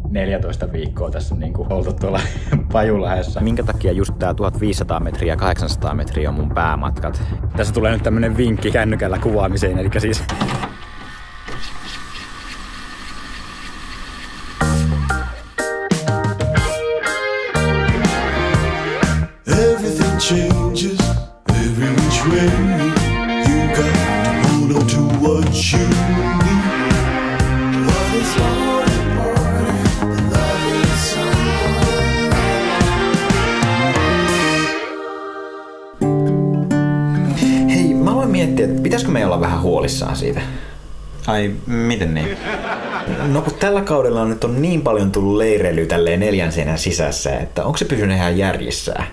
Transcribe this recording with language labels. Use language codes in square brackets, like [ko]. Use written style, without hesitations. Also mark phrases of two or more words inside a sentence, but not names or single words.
[fi] 14 viikkoa tässä on niinku oltu tuolla Pajulahdessa. Minkä takia just tää 1500 metriä ja 800 metriä on mun päämatkat? Tässä tulee nyt tämmönen vinkki kännykällä kuvaamiseen, eli siis [en] changes every which way. You got to hold on to what you need. What is more important than loving someone? [fi] Hei, mä aloin miettiä, että pitäisikö me olla vähän huolissaan siitä? Ai, miten niin? No kun tällä kaudella nyt on niin paljon tullut leireilyä tälleen 4 seinän sisässä, että onko se pysynyt ihan järjissään?